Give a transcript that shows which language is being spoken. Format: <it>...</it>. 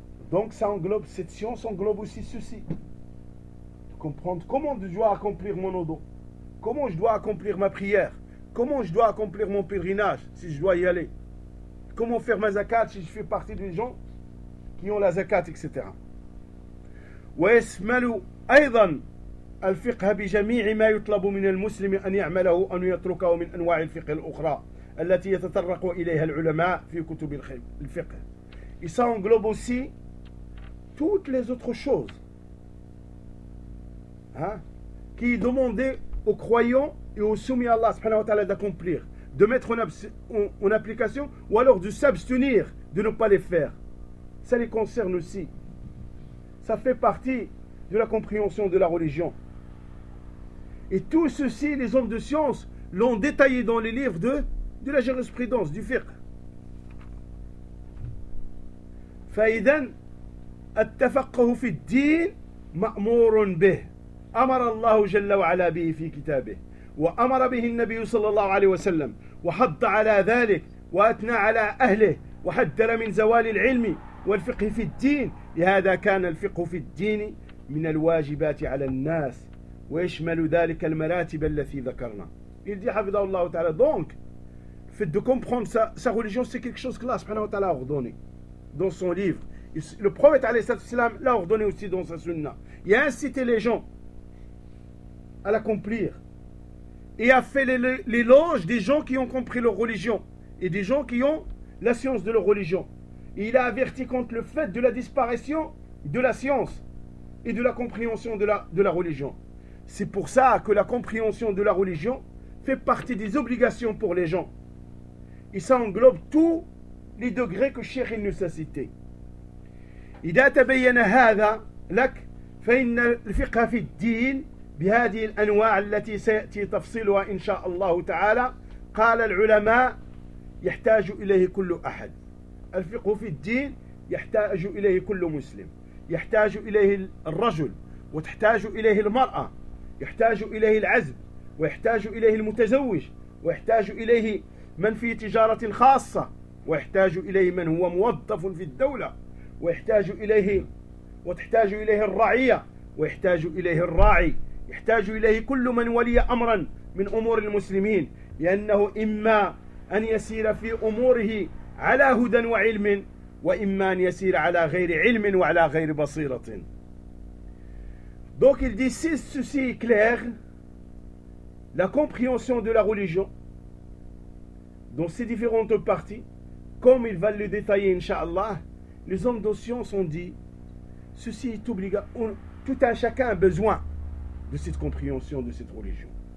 <fr>Donc ça englobe, cette science englobe aussi ceci. De comprendre comment je dois accomplir mon odo, comment je dois accomplir ma prière, comment je dois accomplir mon pèlerinage si je dois y aller, comment faire ma zakat si je fais partie des gens qui ont la zakat, etc.</fr> <ar>ويشمل أيضا الفقه بجميع ما يطلب من المسلم أن يعمله أو يتركه من أنواع الفقه الأخرى التي يتطرق إليها العلماء في كتب الفقه.</ar> <fr>Il s'englobe aussi toutes les autres choses qui est demandé aux croyants et aux soumis à Allah subhanahu wa ta'ala d'accomplir, de mettre en application ou alors de s'abstenir de ne pas les faire. Ça les concerne aussi. Ça fait partie de la compréhension de la religion. Et tout ceci, les hommes de science l'ont détaillé dans les livres de la jurisprudence, du fiqh.</fr> <ar>فَإِذَنْ أَتَّفَقَّهُ فِي الدِّينِ مَأْمُورٌ بِهِ أمر الله جل وعلا به في كتابه وأمر به النبي صلى الله عليه وسلم وحض على ذلك وأثنى على أهله وحذر من زوال العلم والفقه في الدين لهذا كان الفقه في الدين من الواجبات على الناس ويشمل ذلك المراتب التي ذكرنا.</ar> <fr>Il dit حفظه الله تعالى donc fait de comprendre sa religion c'est quelque chose que Allah subhanahu wa ta'ala a ordonné dans son livre. Le prophète عليه الصلاة والسلام l'a ordonné aussi dans sa sunna. Il a incité les gens à l'accomplir et a fait l'éloge des gens qui ont compris leur religion et des gens qui ont la science de leur religion. Et il a averti contre le fait de la disparition de la science et de la compréhension de la religion. C'est pour ça que la compréhension de la religion fait partie des obligations pour les gens. Et ça englobe tous les degrés que Cheikh il nous a cités.</fr> <ar>إذا تبين هذا لك فإن الفقه في الدين بهذه الأنواع التي سيأتي تفصيلها إن شاء الله تعالى قال العلماء يحتاج إليه كل أحد. الفقه في الدين يحتاج إليه كل مسلم، يحتاج إليه الرجل وتحتاج إليه المرأة، يحتاج إليه العزب ويحتاج إليه المتزوج ويحتاج إليه من في تجارة خاصة ويحتاج إليه من هو موظف في الدولة ويحتاج إليه وتحتاج إليه الرعية ويحتاج إليه الراعي، يحتاج إليه كل من ولي أمرا من أمور المسلمين، لأنه إما أن يسير في أموره على هدى وعلم وإما أن يسير على غير علم وعلى غير بصيرة.</ar> <fr>Donc il dit si ceci est clair, la compréhension de la religion dans ses différentes parties, comme il va le détailler inshallah, les hommes de science ont dit ceci est obligatoire, tout un chacun a besoin de cette compréhension de cette religion.</fr>